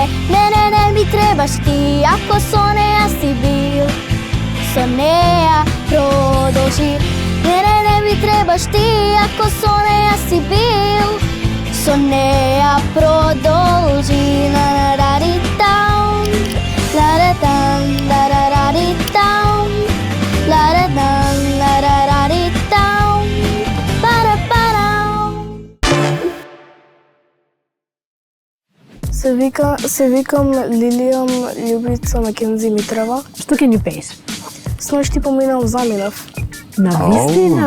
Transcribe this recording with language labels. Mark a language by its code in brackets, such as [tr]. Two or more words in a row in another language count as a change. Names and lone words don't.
[mk] Не ми требаш ти, ако со неја си бил, со неја продолжи. Не ми требаш ти, ако со неја си бил, со неја продолжи. На-на-ра-ри-таум, ла-ра-там, ла-ра-ра-ри-таум, ла-ра-там, ла-ра-ра-ри-таум, пара-парам. Со Се викам Лилија Љубица Макензи Митрова. Што ќе ни пееш? Сношти поминав, заминав. На вистина?